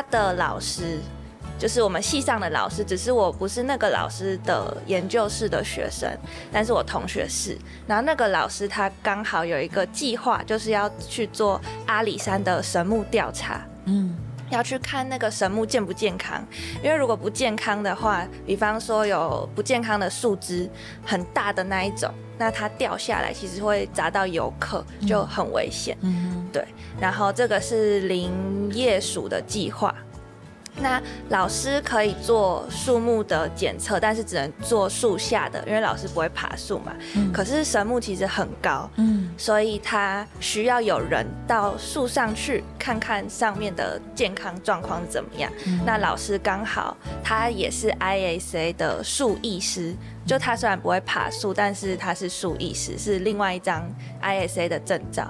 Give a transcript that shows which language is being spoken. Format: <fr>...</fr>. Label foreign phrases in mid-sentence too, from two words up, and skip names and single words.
<zh>的老師就是我們系上的老師，只是我不是那個老師的研究室的學生，但是我同學是，然後那個老師他剛好有一個計劃，就是要去做阿里山的神木調查，要去看那個神木健不健康，因為如果不健康的話，比方說有不健康的樹枝很大的那一種，那它掉下來其實會砸到遊客，就很危險。對，然後這個是林業署的計劃。那老師可以做樹木的檢測，但是只能做樹下的，因為老師不會爬樹嘛。可是神木其實很高，所以他需要有人到樹上去看看上面的健康狀況怎麼樣。那老師剛好他也是 ISA 的樹藝師， 就他虽然不会爬树，但是他是树艺师，是另外一张 ISA 的证照。</zh>